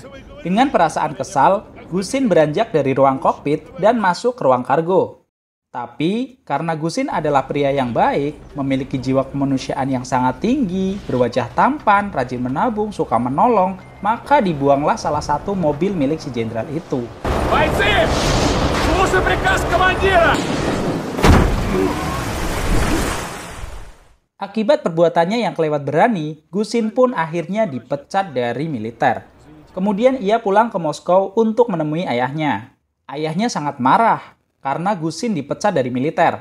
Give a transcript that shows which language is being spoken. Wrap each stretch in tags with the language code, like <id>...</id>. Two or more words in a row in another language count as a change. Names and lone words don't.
<id>Dengan perasaan kesal, Gusin beranjak dari ruang kokpit dan masuk ke ruang kargo. Tapi, karena Gusin adalah pria yang baik, memiliki jiwa kemanusiaan yang sangat tinggi, berwajah tampan, rajin menabung, suka menolong, maka dibuanglah salah satu mobil milik si jenderal itu.</id> <ru>Бойцы! Слушай приказ командира!</ru> <id>Akibat perbuatannya yang kelewat berani, Gusin pun akhirnya dipecat dari militer. Kemudian ia pulang ke Moskow untuk menemui ayahnya. Ayahnya sangat marah karena Gusin dipecat dari militer.</id>